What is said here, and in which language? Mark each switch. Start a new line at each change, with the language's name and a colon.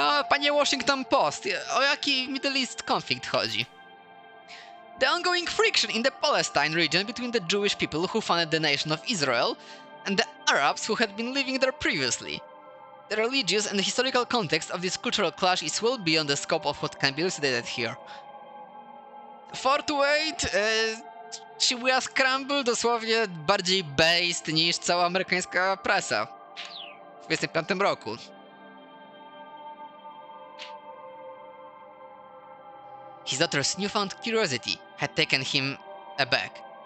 Polish: Panie Washington Post, o jaki
English: Middle East conflict
Polish: chodzi?
English: The ongoing friction in the Palestine region between the Jewish people who founded the nation of Israel and the Arabs who had been living there previously. The religious and historical context of this cultural clash is well beyond the scope of what can be elucidated here.
Polish: 4 to 8, Shibuya Scramble dosłownie bardziej based niż cała amerykańska prasa w 25 roku.
English: His daughter's newfound curiosity had taken him aback.